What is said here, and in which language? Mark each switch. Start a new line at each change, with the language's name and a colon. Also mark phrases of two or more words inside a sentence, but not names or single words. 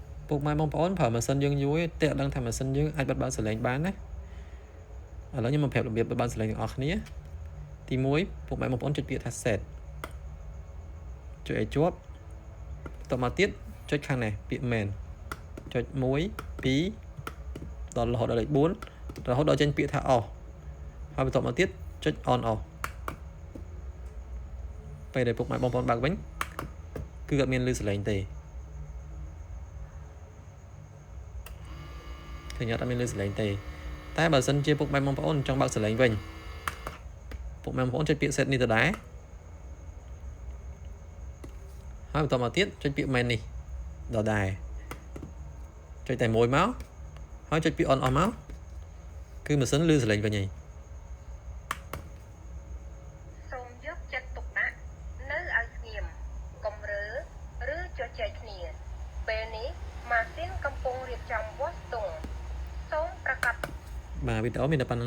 Khmer: ពុកម៉ែបងប្អូនប្រើម៉ាស៊ីនយើងយូរតែអត់ដឹងថាម៉ាស៊ីនយើងអាចបិទបើកសលេងបានណាឥឡូវខ្ញុំមកប្រាប់របៀបបិទបើកសលេងទាំងអស់គ្នាទី1ពុកម៉ែបងប្អូនចុចពាក្យថា set ចុចឲ្យជាប់បន្តមកទៀតចុចខាងនេះពាក្យ main ចុច1 2ដល់រហូតដល់លេខ4រហូតដល់ចេញពាក្យថា off ហើយបន្តមកទៀតចុច
English: on off
Khmer: ពេលដែលពុកម៉ែបងប្អូនបើកវិញគឺអត់មានឮសលេងទេឃើញអត់មានឮសលេងទេតែបើសិនជាពុកម៉ែបងប្អូនចង់បើកសលេងវិញពុកម៉ែបងប្អូនចុចពាក្យ set នេះទៅដែរហើយបន្តមកទៀតចុចពាក្យ main នេះដល់ដែរចុចតែមួយមកហើយចុចពាក្យ
English: on off
Khmer: មកគឺម៉ាស៊ីនឮសលេងវិញហើយ សូមយកចិត្តទុកដាក់នៅឲ្យស្ងៀមកុំរើឬជជែកគ្នាពេលនេះម៉ាស៊ីនកំពុងរៀបចំវាស់ស្ទង់សូមប្រកាស